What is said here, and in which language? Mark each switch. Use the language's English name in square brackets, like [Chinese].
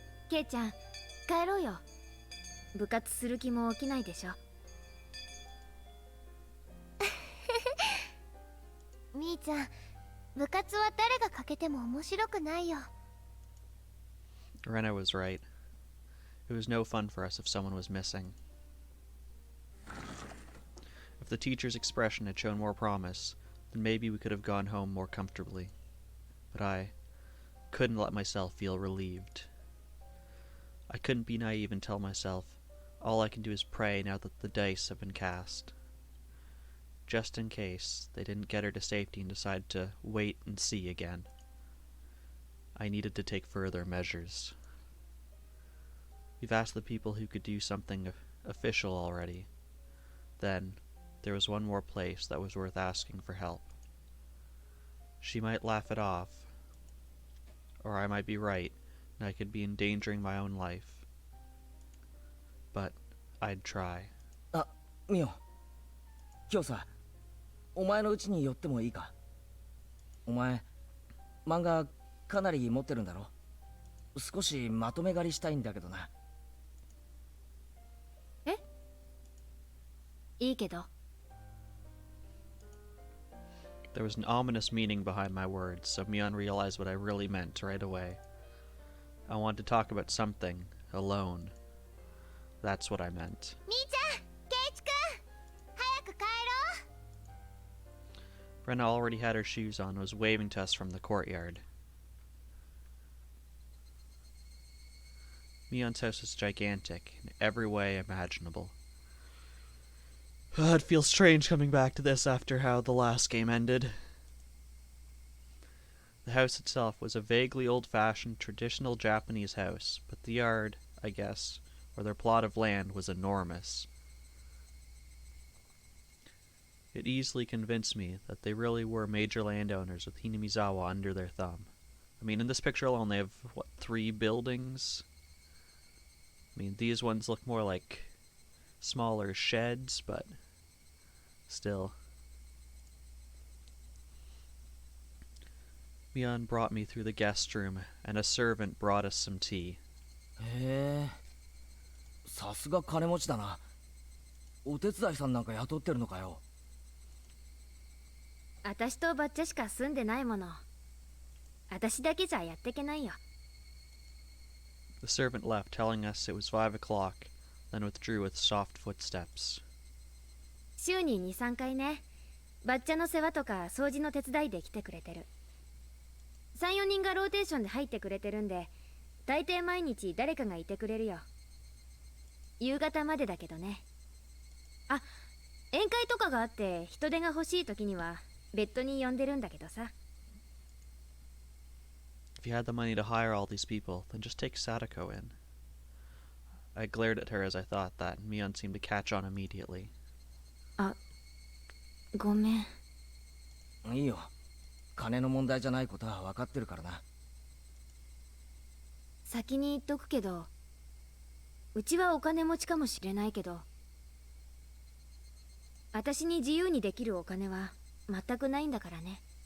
[Japanese] Keiちゃん、帰ろうよ。部活する気も起きないでしょ。みーちゃん、部活は誰がかけても面白くないよ。 [English] Rena was right. It was no fun for us if someone was missing. If the teacher's expression had shown more promise, then maybe we could have gone home more comfortably. But I couldn't let myself feel relieved. I couldn't be naive and tell myself, all I can do is pray now that the dice have been cast. Just in case they didn't get her to safety and decided to wait and see again. I needed to take further measures. We've asked the people who could do something official already. Then, there was one more place that was worth asking for help. She might laugh it off, or I might be right, and I could be endangering my own life. But I'd try. [Japanese] あ、ミオ。今日さ、お前の家に寄ってもいいか？お前、漫画かなり持ってるんだろ？少しまとめ狩りしたいんだけどな。え？いいけど。 [English] There was an ominous meaning behind my words, so Mion realized what I really meant right away. I wanted to talk about something, alone. That's what I meant. [Japanese] みーちゃん、ケイチくん、早く帰ろう。 [English] Brenna already had her shoes on and was waving to us from the courtyard. Mion's house was gigantic, in every way imaginable. It feels strange coming back to this after how the last game ended. The house itself was a vaguely old-fashioned, traditional Japanese house, but the yard, I guess, or their plot of land, was enormous. It easily convinced me that they really were major landowners with Hinamizawa under their thumb. I mean, in this picture alone, they have, 3 buildings? I mean, these ones look more like smaller sheds, but still. Mion brought me through the guest room, and a servant brought us some tea. [Japanese] へえ、さすが金持ちだな。お手伝いさんなんか雇ってるのかよ。私とバッチャしか住んでないもの。私だけじゃやってけないよ。 [English] The servant left, telling us it was 5 o'clock, then withdrew with soft footsteps. [Japanese] 週に2、3回ね。バッチャの世話とか掃除の手伝いで来てくれてる。3、4人がローテーションで入ってくれてるんで、大抵毎日誰かがいてくれるよ。夕方までだけどね。あ、宴会とかがあって人手が欲しい時には別途に呼んでるんだけどさ。 [English] If you had the money to hire all these people, then just take Satoko in. I glared at her as I thought that, and Mion seemed to catch on immediately. [Japanese] あ、ごめん。いいよ。金の問題じゃないことは分かってるからな。先に言っとくけど、うちはお金持ちかもしれないけど、私に自由にできるお金は全くないんだからね。